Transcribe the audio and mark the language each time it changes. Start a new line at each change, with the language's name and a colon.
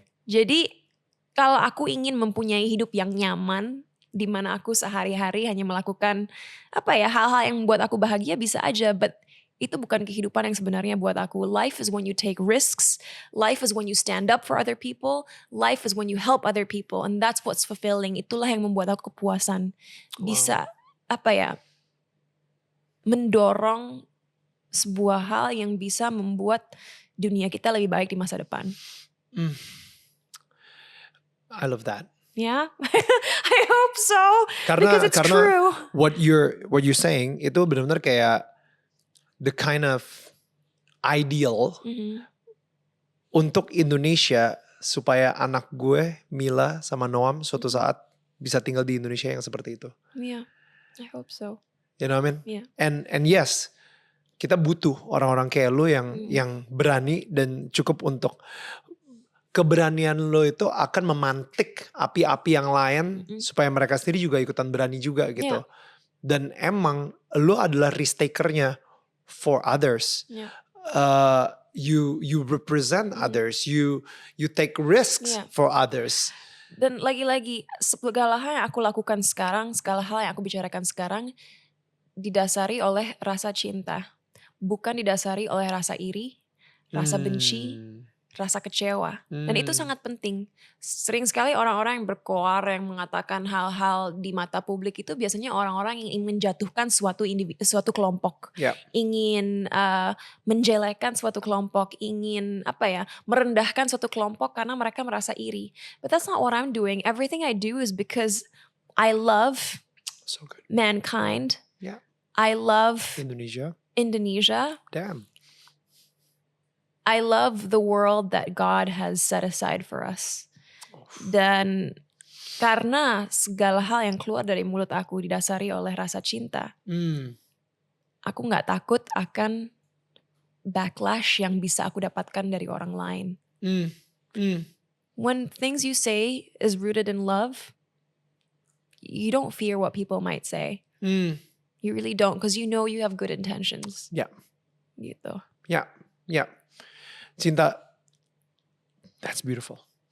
Indonesian: Jadi kalau aku ingin mempunyai hidup yang nyaman, di mana aku sehari-hari hanya melakukan hal-hal yang membuat aku bahagia, bisa aja.
English: But
Indonesian: itu bukan kehidupan yang sebenarnya buat aku.
English: Life is when you take risks. Life is when you stand up for other people. Life is when you help other people. And that's what's fulfilling.
Indonesian: Itulah yang membuat aku kepuasan. Bisa mendorong sebuah hal yang bisa membuat dunia kita lebih baik di masa depan.
English: I love that. Yeah, I hope so. Because it's true. What you're saying itu benar-benar kayak the kind of ideal untuk Indonesia, supaya anak gue, Mila sama Noam suatu saat bisa tinggal di Indonesia yang seperti itu. Yeah, I hope so. You know what I mean? Yeah. And yes,
Indonesian: kita butuh orang-orang kayak lo yang berani dan cukup untuk keberanian lo itu akan memantik api-api yang lain supaya mereka sendiri juga ikutan berani juga gitu.
English: Yeah.
Indonesian: Dan emang lo adalah risk takernya
English: for others. Yeah. You represent others. You take risks for others.
Indonesian: Dan lagi-lagi segala hal yang aku lakukan sekarang, segala hal yang aku bicarakan sekarang didasari oleh rasa cinta. Bukan didasari oleh rasa iri, rasa benci, rasa kecewa. Dan itu sangat penting. Sering sekali orang-orang yang berkoar, yang mengatakan hal-hal di mata publik itu biasanya orang-orang yang ingin menjatuhkan suatu kelompok. Ingin menjelekkan suatu kelompok, ingin merendahkan suatu kelompok karena mereka merasa iri.
English: But that's not what I'm doing. Everything I do is because I love mankind. I love Indonesia. Damn. I love the world that God has set aside for us.
Indonesian: Dan karena segala hal yang keluar dari mulut aku didasari oleh rasa cinta, aku gak takut akan backlash yang bisa aku dapatkan dari orang lain.
English: When things you say is rooted in love, you don't fear what people might say. You really don't, because you know you have good intentions. Yeah.
Indonesian: Gitu.
English: Yeah. Cinta, that's beautiful.